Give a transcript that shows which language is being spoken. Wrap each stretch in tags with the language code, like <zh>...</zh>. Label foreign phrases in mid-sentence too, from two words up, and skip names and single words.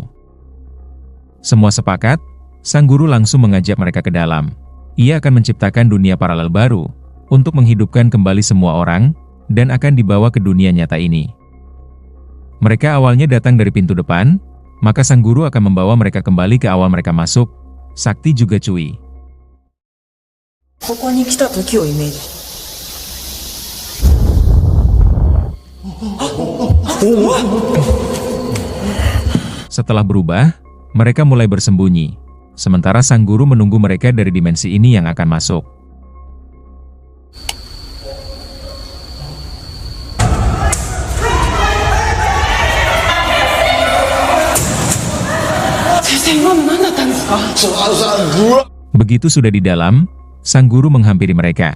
<id>Semua sepakat, sang guru langsung mengajak mereka ke dalam. Ia akan menciptakan dunia paralel baru untuk menghidupkan kembali semua orang dan akan dibawa ke dunia nyata ini. Mereka awalnya datang dari pintu depan, maka sang guru akan membawa mereka kembali ke awal mereka masuk. Sakti juga cuy.</id> <ja>ここに来た時をイメージ。</ja> <id>Setelah berubah, mereka mulai bersembunyi. Sementara sang guru menunggu mereka dari dimensi ini yang akan masuk. Begitu sudah di dalam, sang guru menghampiri mereka.</id>